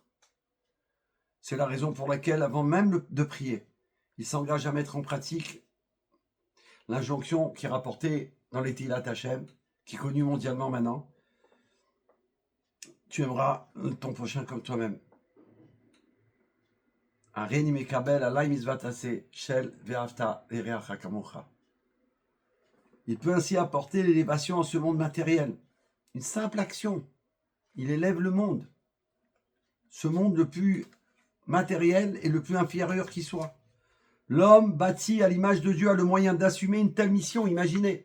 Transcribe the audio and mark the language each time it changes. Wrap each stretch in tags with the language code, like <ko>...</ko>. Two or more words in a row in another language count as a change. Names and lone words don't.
<fr>C'est la raison pour laquelle, avant même de prier, il s'engage à mettre en pratique l'injonction qui est rapportée dans les Tilat Hachem, qui est connue mondialement maintenant. Tu aimeras ton prochain comme toi-même.</fr> <he>הריני מקבל עלי מצות עשה של ואהבת לרעך כמוך.</he> <fr>Il peut ainsi apporter l'élévation en ce monde matériel. Une simple action. Il élève le monde. Ce monde le plus matériel et le plus inférieur qui soit. L'homme bâti à l'image de Dieu a le moyen d'assumer une telle mission, imaginez.</fr>